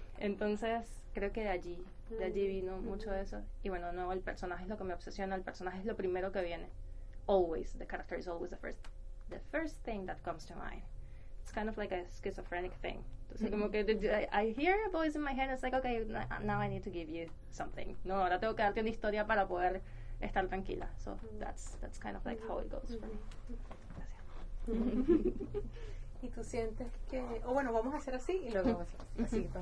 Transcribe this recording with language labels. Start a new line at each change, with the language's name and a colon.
Spanish: Entonces creo que de allí vino mucho de eso. Y bueno, no, el personaje es lo que me obsesiona, el personaje es lo primero que viene.
English: Always, the character is always the first thing that comes to mind. It's kind of like a schizophrenic thing.
Spanish: Entonces como que
English: I hear a voice in my head, it's like, okay, now I need to give you something.
Spanish: No, ahora tengo que darte una historia para poder estar tranquila.
English: So that's kind of like how it goes for me.
Spanish: Gracias. Y tú sientes que... O bueno, vamos a hacer así y luego vamos a hacer así.